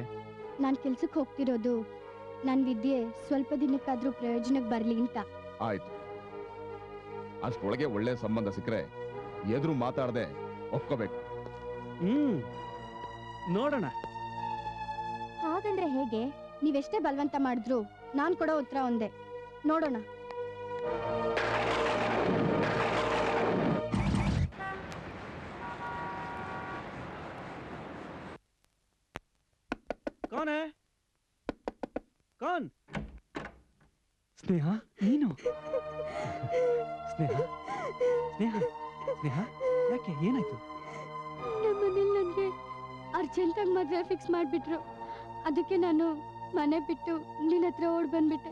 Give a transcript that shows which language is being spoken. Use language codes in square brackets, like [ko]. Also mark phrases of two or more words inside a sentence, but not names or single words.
[kn] ನಾನು ಕೆಲ್ಸಕ್ಕೆ ಹೋಗ್ತಿರೋದು ನನ್ನ ವಿದ್ಯೆ ಸ್ವಲ್ಪ ದಿನಕ್ಕಾದ್ರೂ ಪ್ರಯೋಜನಕ್ಕೆ ಬರಲಿ ಅಂತ. ಆಯ್ತು, ಅಷ್ಟೊಳಗೆ ಒಳ್ಳೆ ಸಂಬಂಧ ಸಿಕ್ಕರೆ ಎದುರು ಮಾತಾಡದೆ ಒಪ್ಕೋಬೇಕು. ನೋಡೋಣ. ಹಾಗಂದ್ರೆ ಹೇಗೆ? ನೀವೆಷ್ಟೇ ಬಲವಂತ ಮಾಡಿದ್ರು ನಾನು ಕೊಡೋ ಉತ್ತರ ಒಂದೇ, ನೋಡೋಣ. [hi] कौन है? कौन? [kn] ಸ್ನೇಹ, ನೀನು? ಸ್ನೇಹ ಸ್ನೇಹ ಸ್ನೇಹ, ಯಾಕೆ, ಏನಾಯ್ತು? ನಮ್ಮನೇಲಿ ನನಗೆ ಅರ್ಜೆಂಟಾಗಿ ಮದುವೆ ಫಿಕ್ಸ್ ಮಾಡಿಬಿಟ್ರು. ಅದಕ್ಕೆ ನಾನು ಮನೆ ಬಿಟ್ಟು ನಿನ್ನ ಹತ್ರ ಓಡ್ ಬಂದ್ಬಿಟ್ಟೆ.